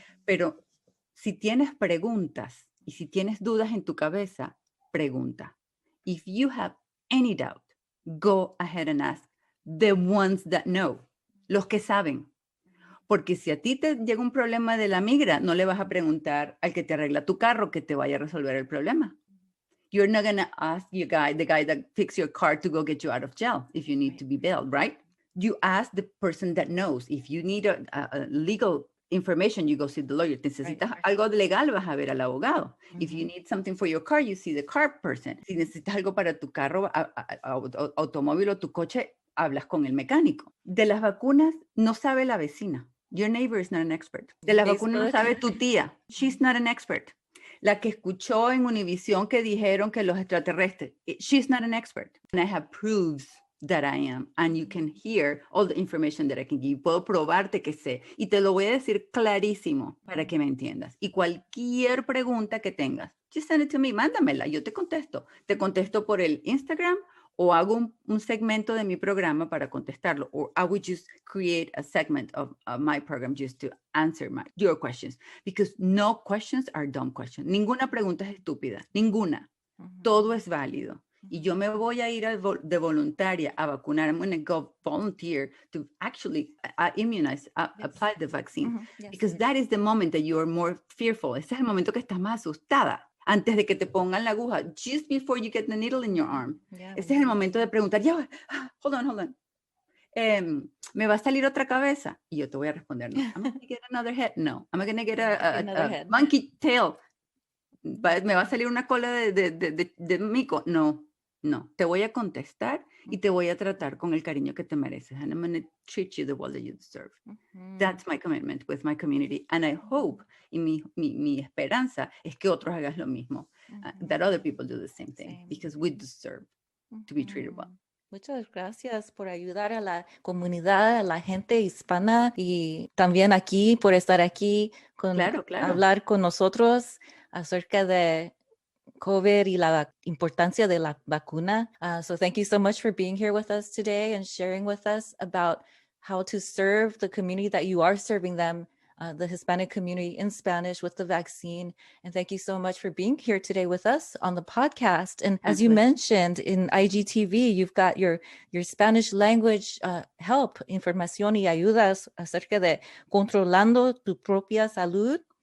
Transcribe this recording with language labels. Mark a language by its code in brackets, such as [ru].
[es] Pero si tienes preguntas y si tienes dudas en tu cabeza, pregunta. [en] If you have any doubt, go ahead and ask the ones that know, [es] los que saben. Porque si a ti te llega un problema de la migra, no le vas a preguntar al que te arregla tu carro que te vaya a resolver el problema. [en] You're not going to ask the guy that fixed your car to go get you out of jail if you need to be bailed, right? You ask the person that knows. If you need a legal information, you go see the lawyer. [es] Necesitas algo legal, vas a ver al abogado. [en] If you need something for your car, you see the car person. [es] Si necesitas algo para tu carro, automóvil o tu coche, hablas con el mecánico. De las vacunas, no sabe la vecina. [en] Your neighbor is not an expert. [es] De las vacunas no sabe tu tía. [en] She's not an expert. [es] La que escuchó en Univision que dijeron que los extraterrestres, [en] she's not an expert. And I have proofs that I am. And you can hear all the information that I can give. [es] Puedo probarte que sé. Y te lo voy a decir clarísimo para que me entiendas. Y cualquier pregunta que tengas, [en] just send it to me, [es] mándamela, yo te contesto. Te contesto por el Instagram o hago un segmento de mi programa para contestarlo. [en] Or I would just create a segment of my program just to answer your questions. Because no questions are dumb questions. [es] Ninguna pregunta es estúpida. Ninguna. Todo es válido. Y yo me voy a ir de voluntaria a vacunar. [en] I'm going to go volunteer to actually immunize, apply the vaccine. Because that is the moment that you are more fearful. [es] Ese es el momento que estás más asustada. Antes de que te pongan la aguja, [en] just before you get the needle in your arm. [es] Ese es el momento de preguntar, ya, [en] hold on. [es] ¿Me va a salir otra cabeza? Y yo te voy a responder, no. [en] I'm going to get another head? No. I'm going to get a monkey tail? [es] ¿Me va a salir una cola de mico? No. Te voy a contestar y te voy a tratar con el cariño que te mereces. [en] And I'm going to treat you the way that you deserve. That's my commitment with my community. And I hope, [es] y mi esperanza es que otros hagan lo mismo. [en] That other people do the same thing. Because we deserve to be treated well. [es] Muchas gracias por ayudar a la comunidad, a la gente hispana y también aquí por estar aquí Claro. hablar con nosotros acerca de COVID y la importancia de la vacuna. [en] So thank you so much for being here with us today and sharing with us about how to serve the community that you are serving them, the Hispanic community in Spanish with the vaccine. And thank you so much for being here today with us on the podcast. And as you mentioned in IGTV, you've got your Spanish language help, [es] información y ayudas acerca de [en] controlando tu propia salud.